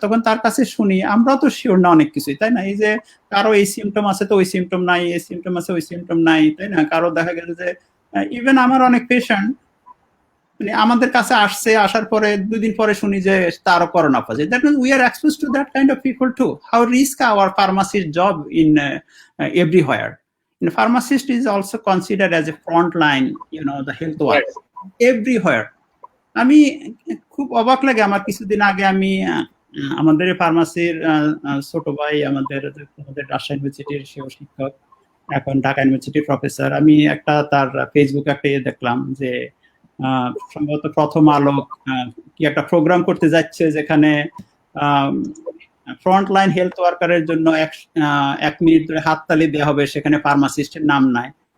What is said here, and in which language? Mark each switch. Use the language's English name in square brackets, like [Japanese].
[Bangla] তখন তার কাছে শুনি, আমরাও তো শিওর না অনেক কিছুই, তাই না? এই যে কারো এই সিমটম আছে তো ওই সিমটম নাই, এই সিমটম আছে ওই সিমটম নাই, তাই না? কারো দেখা গেছে যে ইভেন আমার অনেক পেশেন্ট মানে আমাদের কাছে আসছে, আসার পরে 2 দিন পরে শুনি যে তারও corona positive. [English] That means we are exposed to that kind of people too. How risk our pharmacist job in everywhere. And pharmacist is also considered as a front line, you know, the health work everywhere. [Bangla] আমি খুব অবাক লাগে, আমার কিছুদিন আগে আমি আমাদের ফার্মাসির ছোট ভাই, আমাদের রাজশাহী ইউনিভার্সিটির সেও শিক্ষক, এখন ঢাকা ইউনিভার্সিটির প্রফেসর, আমি একটা তার ফেসবুকে একটা দেখলাম যে সম্ভবত প্রথম আলো কি একটা প্রোগ্রাম করতে যাচ্ছে, যেখানে ফ্রন্ট লাইন হেলথ ওয়ার্কারের জন্য 1 মিনিট ধরে হাততালি দেওয়া হবে, সেখানে ফার্মাসিস্টের নাম নাই।